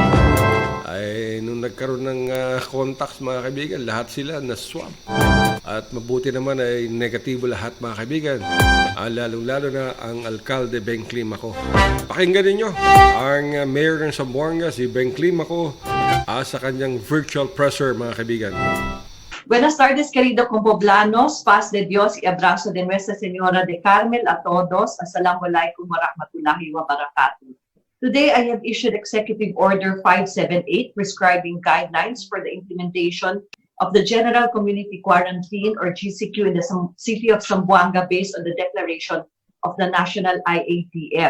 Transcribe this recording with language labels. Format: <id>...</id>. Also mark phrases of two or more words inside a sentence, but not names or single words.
<tl>Ay nung nagkaroon ng contacts mga kaibigan, lahat sila na-swab. At mabuti naman ay negatibo lahat mga kaibigan. Lalong-lalo na ang Alcalde Beng Climaco. Pakinggan ninyo ang Mayor ng Zamboanga, si Beng Climaco, sa kanyang virtual presser mga kaibigan.</tl> <es>Buenas tardes, querido compoblanos. Paz de Dios y abrazo de Nuestra Señora de Carmel a todos.</es> <ar>السلام عليكم ورحمة الله وبركاته.</ar> <en>Today, I have issued Executive Order 578 prescribing guidelines for the implementation of the General Community Quarantine or GCQ in the city of Zamboanga based on the declaration of the National IATF.</en>